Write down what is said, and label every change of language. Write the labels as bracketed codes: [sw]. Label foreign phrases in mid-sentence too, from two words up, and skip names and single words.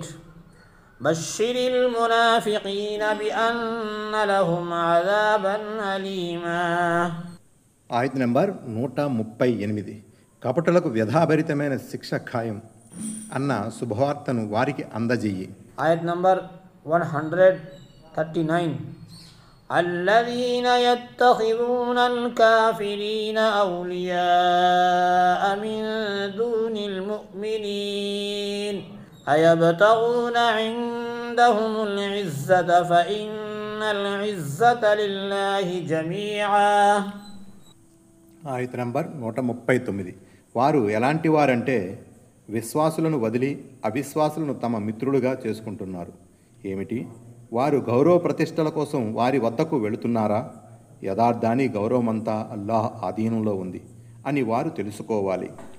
[ar] بشر المنافقين بأن لهم عذابا أليما. [te] ఆయత్ నంబర్ 138. కపటులకు వ్యధాభరితమైన శిక్ష ఖాయం అన్న శుభవార్తను వారికి అందజెయ్యి. [en] Ayat number 139. [ar] الذين يتخذون الكافرين أولياء من دون المؤمنين أيبتغون عندهم العزة فإن العزة لله جميعا. [te] ఆయత నంబర్ 139. వారు ఎలాంటి వారంటే విశ్వాసులను వదిలి అవిశ్వాసులను తమ మిత్రులుగా చేసుకుంటున్నారు. ఏమిటి? వారు గౌరవ ప్రతిష్టల కోసం వారి వద్దకు వెళుతున్నారా? యథార్థాన్ని గౌరవమంతా అల్లాహ్ ఆధీనంలో ఉంది అని వారు తెలుసుకోవాలి.